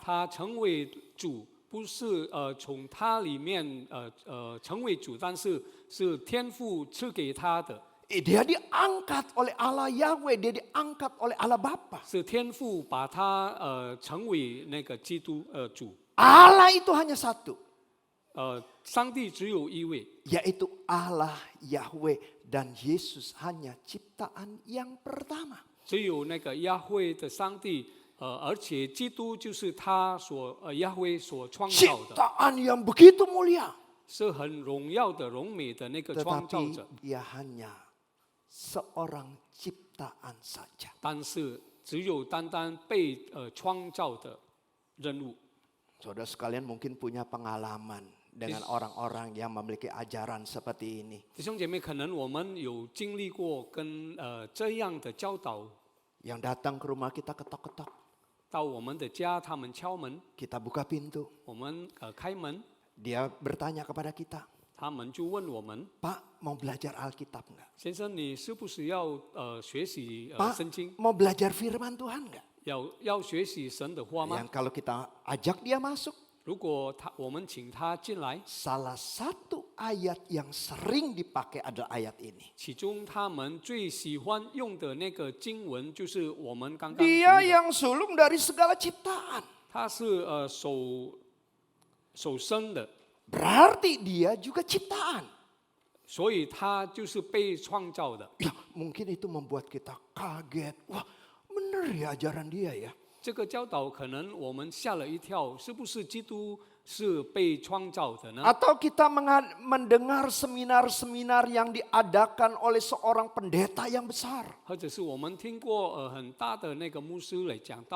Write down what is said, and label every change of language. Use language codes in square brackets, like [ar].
[zh] 他成为主，不是从他里面成为主，但是是天父赐给他的， [id] Dia diangkat oleh Allah Yahweh, dia diangkat oleh Allah Bapa. [zh] 是天父把他成为那个基督主。 [id] Allah itu hanya satu, [zh] 上帝只有一位， [id] yaitu Allah Yahweh, dan Yesus hanya ciptaan yang pertama. [zh] 只有那个亚惠的上帝，而且基督就是他所亚辉所创造的， [id] Ciptaan yang begitu mulia. [zh] 是很荣耀的、荣美的那个创造 [id] Tetapi [zh] 者， [id] dia hanya seorang ciptaan saja. [zh] 但是只有单单被创造的人物。 [id] Saudara sekalian mungkin punya pengalaman dengan orang-orang yang memiliki ajaran seperti ini. [zh] 弟兄姐妹，可能我们有经历过跟这样的教导， [id] Yang datang ke rumah kita ketok-ketok. [zh] 到我们的家，他们敲门， [id] Kita buka pintu. [zh] 我们开门， [id] Dia bertanya kepada kita, [zh] 他们就问我们， [id] Pak mau belajar Alkitab enggak? [zh] 先生，你是不是要学习圣 [id] Pak [zh] 经， [id] mau belajar firman Tuhan enggak? [zh] 要学习神的话吗？ [id] Yang kalau kita ajak dia masuk, [zh] 如果我们请他进来， [id] salah satu ayat yang sering dipakai adalah ayat ini. [zh] 其中他们最喜欢用的那个经文就是我们刚刚读 [id] Dia [zh] 的， [id] yang sulung dari segala ciptaan. [zh] 他是手生的， [id] Berarti dia juga ciptaan. [zh] 所以他就是被创造的。 [id] Ya, mungkin itu membuat kita kaget. Wah, benar ya ajaran dia ya. [zh] 这个教导可能我们吓了一跳，是不是基督是被创造的呢？ [id] Atau kita mendengar seminar-seminar yang diadakan oleh seorang pendeta yang besar. [zh] 或者是我们听过很大的那个牧师来讲到，